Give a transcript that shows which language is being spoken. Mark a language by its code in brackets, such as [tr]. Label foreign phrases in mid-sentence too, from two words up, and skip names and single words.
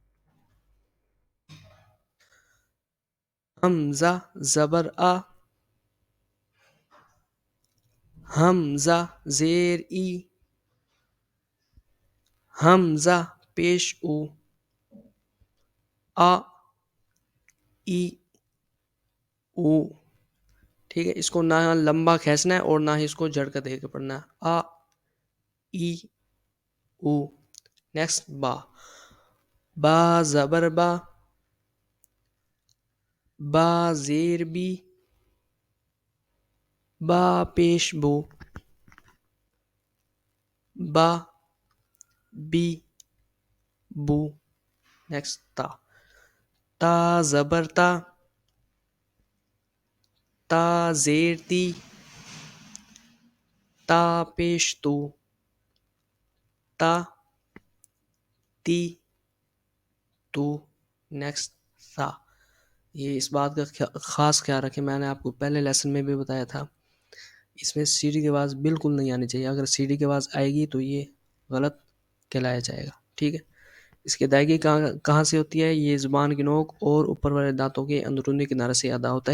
[ur] حمزہ زبر آ، حمزہ زیر ای، حمزہ پیش او، آ ای او. ٹھیک ہے. اس کو نہ لمبا کھینچنا ہے اور نہ ہی اس کو جھڑکا دے کے پڑھنا ہے، آ ای او. نیکسٹ با. با زبر با، با زیر بی، با پیش بو، با بی بو. نیکسٹ تا. تا زبر تا، تا زیر تی، تا پیش تو، تا تی تو. نیکسٹ سا. یہ اس بات کا خاص خیال رکھیں، میں نے آپ کو پہلے لیسن میں بھی بتایا تھا، اس میں سی ڈی کی آواز بالکل نہیں آنی چاہیے. اگر سی ڈی کی آواز آئے گی تو یہ غلط کہلایا جائے گا. ٹھیک ہے. اس کی ادائیگی کہاں سے ہوتی ہے؟ یہ زبان کی نوک اور اوپر والے دانتوں کے اندرونی کنارے سے ادا ہوتا ہے.